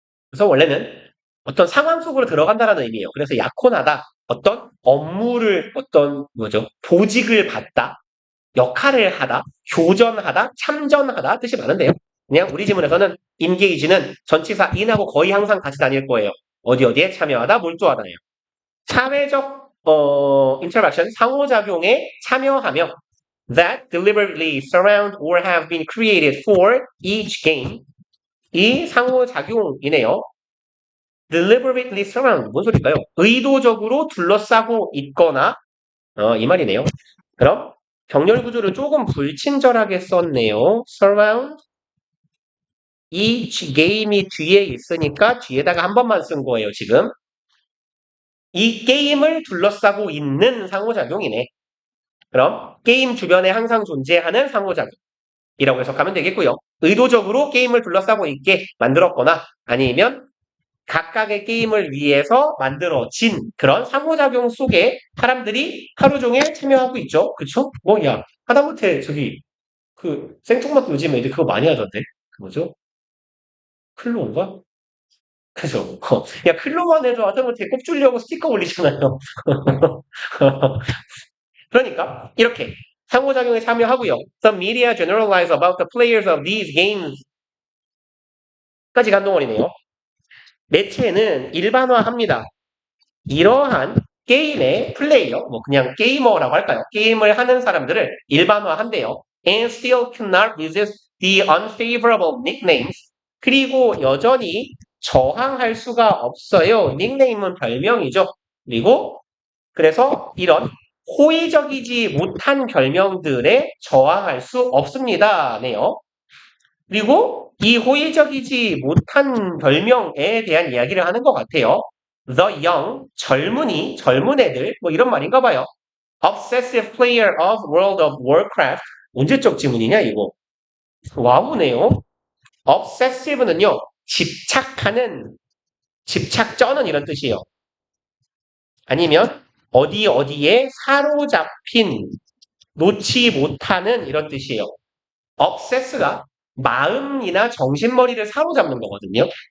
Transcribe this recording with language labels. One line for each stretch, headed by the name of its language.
Korean: 그래서 원래는 어떤 상황 속으로 들어간다라는 의미예요. 그래서 약혼하다, 어떤 업무를 보직을 받다, 역할을 하다, 교전하다, 참전하다 뜻이 많은데요. 그냥 우리 지문에서는 engage는 전치사 in하고 거의 항상 같이 다닐 거예요. 어디에 참여하다, 몰두하다예요.
English: 사회적 interaction,
Korean: 상호작용에 참여하며
English: that deliberately surround or have been created for each game.
Korean: 이 상호작용이네요. deliberately surround, 뭔 소리일까요? 의도적으로 둘러싸고 있거나 이 말이네요. 그럼 병렬 구조를 조금 불친절하게 썼네요. surround 이 게임이 뒤에 있으니까 뒤에다가 한 번만 쓴 거예요, 지금. 이 게임을 둘러싸고 있는 상호작용이네. 그럼 게임 주변에 항상 존재하는 상호작용이라고 해석하면 되겠고요. 의도적으로 게임을 둘러싸고 있게 만들었거나 아니면 각각의 게임을 위해서 만들어진 그런 상호작용 속에 사람들이 하루 종일 참여하고 있죠. 그쵸? 하다못해 생뚱맞고 요즘 애들 그거 많이 하던데. 뭐죠? 클로인가? 그죠? 클로만 해도 하다못해 꼽주려고 스티커 올리잖아요. 그러니까 이렇게 상호작용에 참여하고요.
English: Some media generalize about the players of these games
Korean: 까지 간동어리네요. 매체는 일반화합니다. 이러한 게임의 플레이어, 뭐 그냥 게이머라고 할까요? 게임을 하는 사람들을 일반화한대요.
English: And still cannot resist the unfavorable nicknames.
Korean: 그리고 여전히 저항할 수가 없어요. 닉네임은 별명이죠. 그리고 그래서 이런 호의적이지 못한 별명들에 저항할 수 없습니다. 네요. 그리고 이 호의적이지 못한 별명에 대한 이야기를 하는 것 같아요. The young, 젊은이, 젊은 애들, 뭐 이런 말인가 봐요.
English: Obsessive player of World of Warcraft.
Korean: 언제적 지문이냐, 이거? 와우네요. Obsessive는요, 집착하는, 집착 쩌는 이런 뜻이에요. 아니면 어디에 사로잡힌, 놓지 못하는 이런 뜻이에요. obsess가 마음이나 정신머리를 사로잡는 거거든요.